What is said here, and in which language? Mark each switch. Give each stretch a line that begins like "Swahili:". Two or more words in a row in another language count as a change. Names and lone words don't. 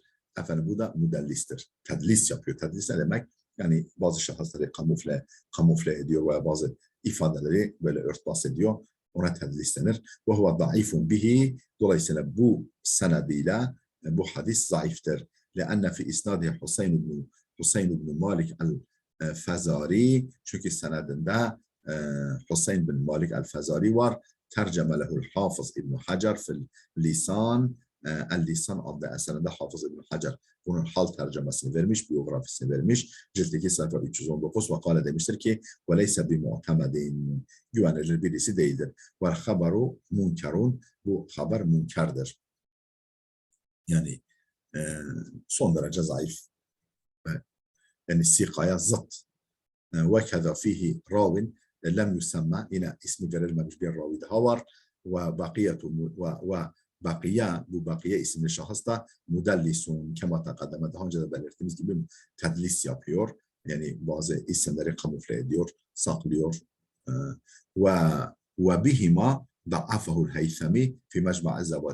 Turkish: Efendim bu da müdellistir. Tedlis yapıyor. Tedlis ne demek? Yani bazı şahısları kamufle ediyor veya bazı ifadeleri böyle örtbas ediyor. Ona tedlis denir.
Arabic: وهو ضعيف به.
Turkish: Dolayısıyla bu senediyle bu hadis zayıftır.
Arabic: لأن في إسناده Husayn ibn Malik el-Fazari.
Turkish: Çünkü senedinde Husayn bin Malik el-Fazari var.
Arabic: ترجم له الحافظ ابن حجر في اللسان.
Turkish: El-Lisan adlı eserinde Hafız İbn Hacer bunun hal tercemesini vermiş, biyografisini vermiş. Cilt 2 sayfa 319
Arabic: وقال
Turkish: demiştir ki
Arabic: وَلَيْسَ بِمُعْتَمَدٍ.
Turkish: Güvenilir birisi değildir.
Arabic: وَالْخَبَرُ مُنْكَرٌ.
Turkish: Bu haber münkerdir. Yani son derece zayıf. Yani sikaya zıt.
Arabic: وَكَذَا فِيهِ رَاوٍ لم يسم.
Turkish: Yine ismi verilmemiş bir ravi daha var. Ve bakiye, bu bakiye isimli şahıs da
Arabic: مدلس كما تقدم,
Turkish: daha önce de belirttiğimiz gibi tedlis yapıyor. Yani bazı isimleri kamufle ediyor, saklıyor.
Arabic: وبهما ضعفه الهيثمي في مجمع الزوائد.